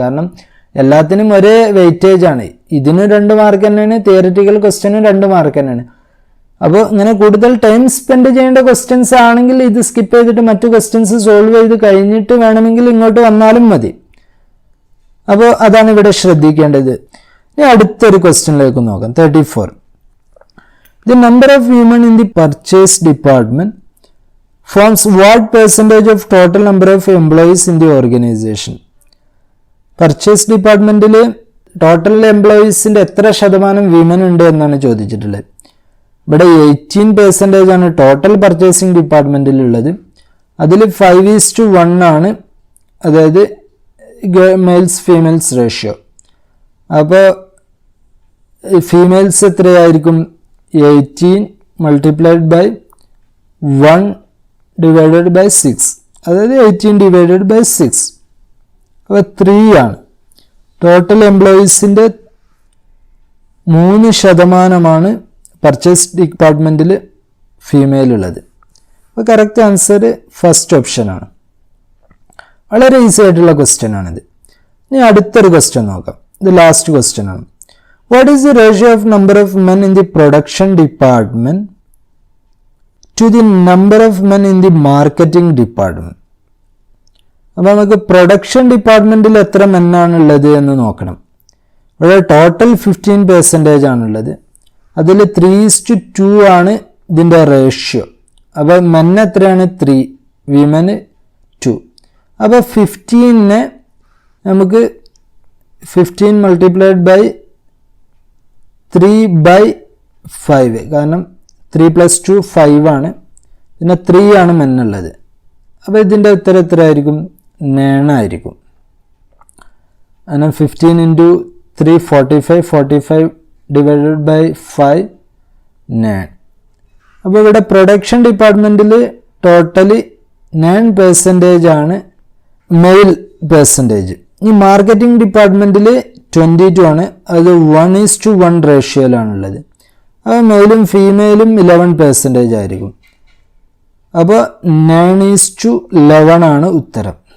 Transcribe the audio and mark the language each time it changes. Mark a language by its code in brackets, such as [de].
[ml] കാരണം എല്ലാത്തിനും ഒരേ വെയിറ്റേജ് ആണ്. ഇതിന് 2 മാർക്ക് തന്നെയാണ്, തിയററ്റിക്കൽ ക്വസ്റ്റ്യനും 2 മാർക്ക് തന്നെയാണ്. അപ്പോൾ ഇങ്ങനെ കൂടുതൽ ടൈം സ്പെൻഡ് ചെയ്യേണ്ട ക്വസ്റ്റ്യൻസ് ആണെങ്കിൽ ഇത് സ്കിപ്പ് ചെയ്തിട്ട് മറ്റു ക്വസ്റ്റ്യൻസ് സോൾവ് ചെയ്ത് കഴിഞ്ഞിട്ട് വേണമെങ്കിൽ ഇങ്ങോട്ട് വന്നാലും മതി. അപ്പോൾ അതാണ് ഇവിടെ ശ്രദ്ധിക്കേണ്ടത്. ഇനി അടുത്തൊരു ക്വസ്റ്റ്യനിലേക്ക് നോക്കാം. 34. [en] The number of women in the purchase department forms what percentage of total number of employees in the organization? [ml] Purchase ഡിപ്പാർട്ട്മെന്റിൽ ടോട്ടൽ എംപ്ലോയീസിന്റെ എത്ര ശതമാനം വിമൻ ഉണ്ട് എന്നാണ് ചോദിച്ചിട്ടുള്ളത്. ഇവിടെ 18% ആണ് ടോട്ടൽ പർച്ചേസിംഗ് ഡിപ്പാർട്ട്മെന്റിലുള്ളത്. അതിൽ 5:1 ആണ്, അതായത് മെയിൽസ് ഫീമെയിൽസ് റേഷ്യോ. അപ്പോൾ ഫീമെയിൽസ് എത്രയായിരിക്കും? [en] 18 multiplied by 1 divided by 6, [ml] അതായത് [en] 18 divided by 6. [ml] അപ്പോൾ 3 ആണ്. ടോട്ടൽ എംപ്ലോയീസിൻ്റെ 3% പർച്ചേസ് ഡിപ്പാർട്ട്മെൻറ്റിൽ ഫീമെയിൽ ഉള്ളത്. അപ്പോൾ കറക്റ്റ് ആൻസർ ഫസ്റ്റ് ഓപ്ഷനാണ്. വളരെ ഈസി ആയിട്ടുള്ള ക്വസ്റ്റ്യൻ ആണിത്. ഇനി അടുത്തൊരു ക്വസ്റ്റ്യൻ നോക്കാം. ഇത് ലാസ്റ്റ് ക്വസ്റ്റ്യൻ ആണ്. [en] What is the ratio of number of men in the production department to the number of men in the marketing department? [ml] അപ്പോൾ നമുക്ക് പ്രൊഡക്ഷൻ ഡിപ്പാർട്ട്മെൻറ്റിൽ എത്ര മെന്നാണുള്ളത് എന്ന് നോക്കണം. ഇവിടെ ടോട്ടൽ 15% ആണുള്ളത്. അതിൽ 3:2 ആണ് ഇതിൻ്റെ റേഷ്യോ. അപ്പോൾ മെൻ എത്രയാണ്? 3, വിമന് 2. അപ്പോൾ 15 നമുക്ക് [en] 15 multiplied by 3/5, [ml] കാരണം 3 + 2 5 ആണ്. പിന്നെ 3 ആണ് മെന്നുള്ളത്. അപ്പോൾ ഇതിൻ്റെ ഉത്തരം എത്ര ആയിരിക്കും? 9 ആയിരിക്കും. കാരണം [en] 15 × 3 45, 45 divided by 5 9. [ml] അപ്പോൾ ഇവിടെ പ്രൊഡക്ഷൻ ഡിപ്പാർട്ട്മെൻറ്റിൽ ടോട്ടലി 9% ആണ് മെയിൽ പെർസെൻറ്റേജ്. ഈ മാർക്കറ്റിംഗ് ഡിപ്പാർട്ട്മെൻറ്റിൽ 22 ആണ്, അത് 1:1 റേഷ്യോയിലാണുള്ളത്. അപ്പോൾ മെയിലും ഫീമെയിലും 11% ആയിരിക്കും. അപ്പോൾ 9:11 ആണ് ഉത്തരം.